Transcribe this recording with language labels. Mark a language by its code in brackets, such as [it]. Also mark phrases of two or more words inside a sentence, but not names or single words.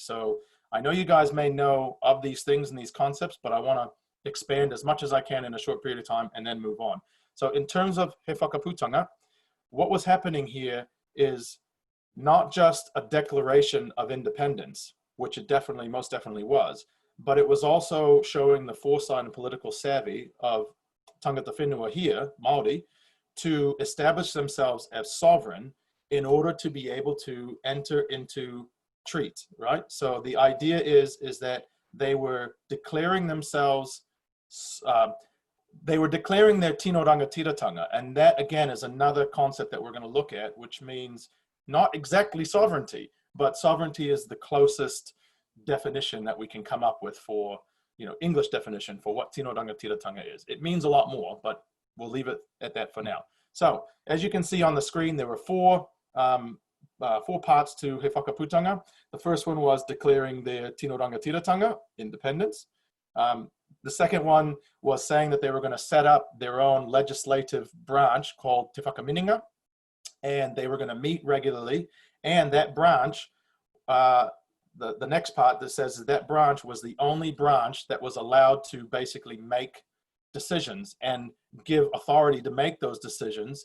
[en] So I know you guys may know of these things and these concepts, but I want to expand as much as I can in a short period of time and then move on. So in terms of Hifakaputanga, what was happening here is not just a declaration of independence, which it definitely, most definitely was, but it was also showing the foresight and political savvy of [mi] tangata whenua [en] here, Māori, to establish themselves as sovereign in order to be able to enter into treat, right? So the idea is that they were declaring themselves, they were declaring their [mi] tino rangatiratanga, [en] and that again is another concept that we're going to look at, which means not exactly sovereignty, but sovereignty is the closest definition that we can come up with for, you know, English definition for what [mi] tino rangatiratanga [en] is. It means a lot more, but we'll leave it at that for now. So as you can see on the screen, there were four parts to Hifakaputanga. The first one was declaring their [mi] tino rangatiratanga, [en] independence. The second one was saying that they were going to set up their own legislative branch called Te Whakamininga, and they were going to meet regularly. And that branch, the next part that says that branch was the only branch that was allowed to basically make decisions and give authority to make those decisions.